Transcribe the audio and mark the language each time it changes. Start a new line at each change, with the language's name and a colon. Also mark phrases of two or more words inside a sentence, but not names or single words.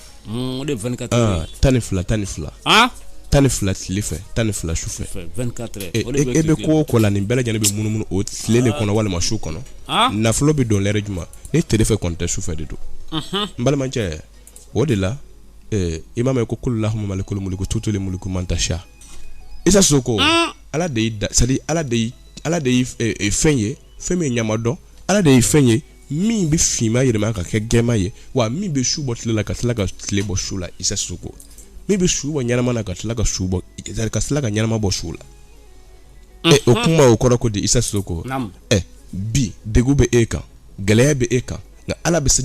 Bambara: o de 24 tan ni fila tile fɛ tan ni fila su fɛ 24 e bɛ ko o ko la nin bɛɛ lajɛlen bɛ munumunu o tile de kɔnɔ walima su kɔnɔ nafolo bɛ don lɛrɛ juma ni tile fɛ kɔni tɛ su fɛ de don n balimacɛ o de la imam ko
Arabic: kullahu malikul mulku tutul mulku man tasha
Bambara: Isa Soko ala de c'est ala de fɛn ye fɛn min ɲama dɔn ala de ye fɛn ye min bɛ finma yɛlɛma ka kɛ gɛma ye wa min bɛ su bɔ tile la ka tila ka tile bɔ su la Isa Soko min bɛ su bɔ ɲɛnama na ka tila ka su bɔ ka tila ka ɲɛnama bɔ su la o kuma o kɔrɔ ko di Isa Soko bi degu bɛ e kan gɛlɛya bɛ e kan nka ala bɛ se